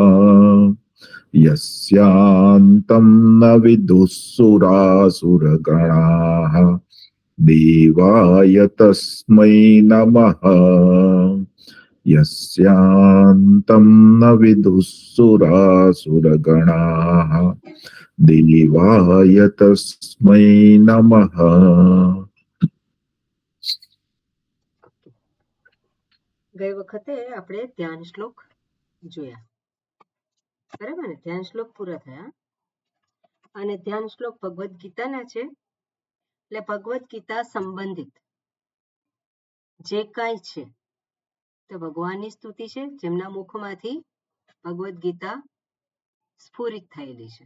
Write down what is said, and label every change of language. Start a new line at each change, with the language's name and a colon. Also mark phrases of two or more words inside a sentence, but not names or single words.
Sanskrit: यस्यान्तं न विदुःसुरासुरगणाः देवाय तस्मै नमः यस्यान्तं न विदुःसुरासुरगणाः देवाय तस्मै नमः।
Gujarati: ગઈ વખતે આપણે ધ્યાન શ્લોક જોયા, બરાબર ને? ધ્યાન શ્લોક પૂરા થયા અને ધ્યાન શ્લોક ભગવદ્ ગીતાના છે, એટલે ભગવદ્ ગીતા સંબંધિત જે કાંઈ છે તે ભગવાનની સ્તુતિ છે, જેમના મુખમાંથી ભગવદ્ ગીતા સ્ફુરિત થયેલી છે.